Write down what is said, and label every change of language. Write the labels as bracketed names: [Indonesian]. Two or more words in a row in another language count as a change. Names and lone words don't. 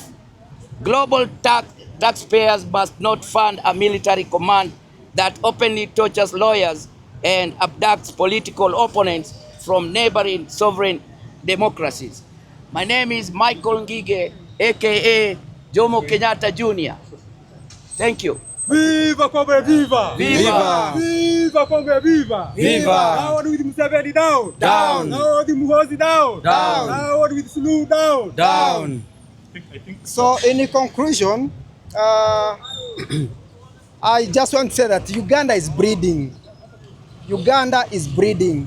[English] Global taxpayers must not fund a military command that openly tortures lawyers and abducts political opponents from neighboring sovereign democracies. My name is Michael Ngige, aka Jomo Kenyatta Jr. Thank you. Viva Congo, viva! Viva! Viva Congo, viva! Viva! Now with Museveni down! Down! Now with Muhoozi down! Down! Now with Sulu down! Down! So in conclusion, I just want to say that Uganda is breeding. Uganda is breeding.